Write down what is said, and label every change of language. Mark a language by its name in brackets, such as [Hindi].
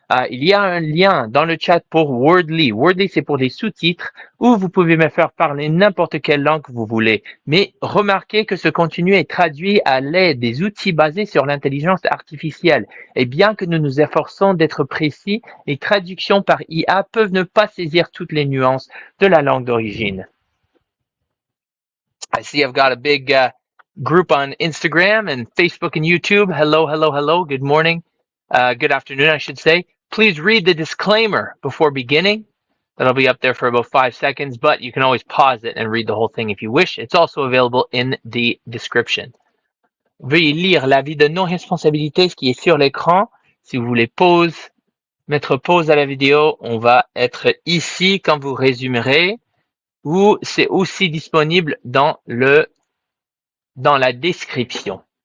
[French] Il y a un lien dans le chat pour Wordly. Wordly, c'est pour les sous-titres où vous pouvez me faire parler n'importe quelle langue que vous voulez. Mais remarquez que ce contenu est traduit à l'aide des outils basés sur l'intelligence artificielle. Et bien que nous nous efforçons d'être précis, les traductions par IA peuvent ne pas saisir toutes les nuances de la langue d'origine. [English] I see I've got a big group on Instagram and Facebook and YouTube. Hello, hello, hello. Good morning. Good afternoon, I should say. Please read the disclaimer before beginning. That'll be up there for about 5 seconds, but you can always pause it and read the whole thing if you wish. It's also available in the description. [French] Veuillez lire l'avis de non-responsabilité, ce qui est sur l'écran. Si vous voulez mettre pause à la vidéo, on va être ici quand vous résumerez, ou c'est aussi disponible dans la description.